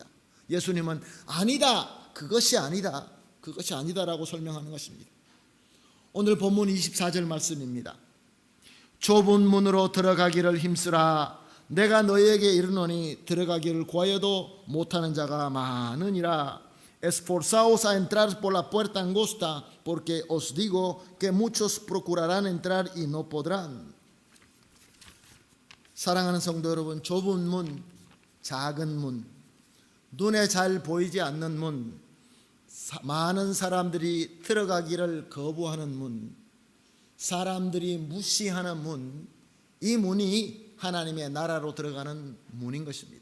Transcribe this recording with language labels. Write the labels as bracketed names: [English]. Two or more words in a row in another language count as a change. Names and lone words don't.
[Korean] 예수님은 아니다, 그것이 아니다라고 설명하는 것입니다. 오늘 본문 24절 말씀입니다. 좁은 문으로 들어가기를 힘쓰라. 내가 너희에게 이르노니 들어가기를 구하여도 못하는 자가 많으니라. [Spanish] Esforzaos a entrar por la puerta angosta, porque os digo que muchos procurarán entrar y no podrán. [Korean] 사랑하는 성도 여러분, 좁은 문, 작은 문, 눈에 잘 보이지 않는 문, 많은 사람들이 들어가기를 거부하는 문, 사람들이 무시하는 문, 이 문이 하나님의 나라로 들어가는 문인 것입니다.